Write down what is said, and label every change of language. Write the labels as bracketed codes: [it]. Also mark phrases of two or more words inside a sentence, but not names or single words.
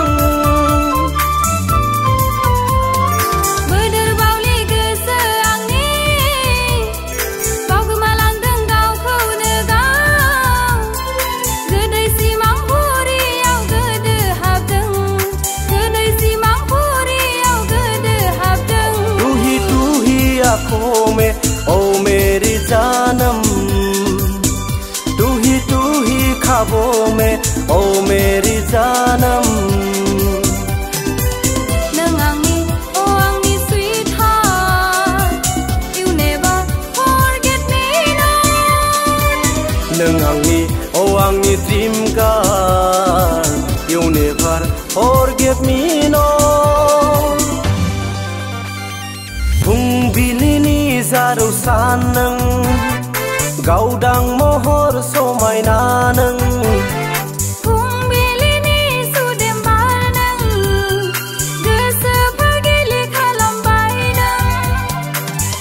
[brx] बोदोर बावलि गोसो आंनि बावगोमालांदों गावखौनो गाव गोदै सिमां बुरियाव गोदो हाबदों गोदै सिमां बुरियाव गोदो हाबदों [hi] तू ही आँखों में ओ मेरी जानम तू ही ख्वाबों में ओ मेरी जानम [brx] नों आंनि [en] oh आंनि sweetheart you never forget me [brx] नों आंनि आंनि [en] dream girl You never forgive me no [brx] फुंबिलिनि जारौ सान नों गावदां महर समायना नों फुंबिलिनि सुदेम बार नों गोसोफोर गिलिर खालामबाय नों